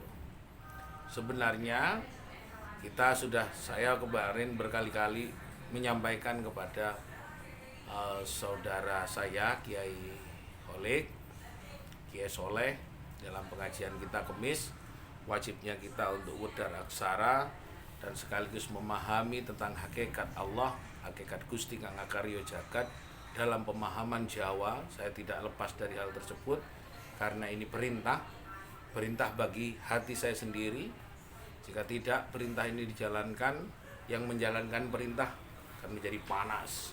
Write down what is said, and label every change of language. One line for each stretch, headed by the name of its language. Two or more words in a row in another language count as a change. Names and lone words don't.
Indonesian: Sebenarnya saya kemarin berkali-kali menyampaikan kepada saudara saya Kiai Holik, Kiai Soleh, dalam pengajian kita Kemis, wajibnya kita untuk
Javanese: wedar aksara
Indonesian: dan sekaligus memahami tentang hakikat Allah, hakikat
Javanese: Gusti Kang Akarya Jagat
Indonesian: dalam pemahaman Jawa. Saya tidak lepas dari hal tersebut karena ini perintah bagi hati saya sendiri. Jika tidak perintah ini dijalankan, yang menjalankan perintah akan menjadi panas.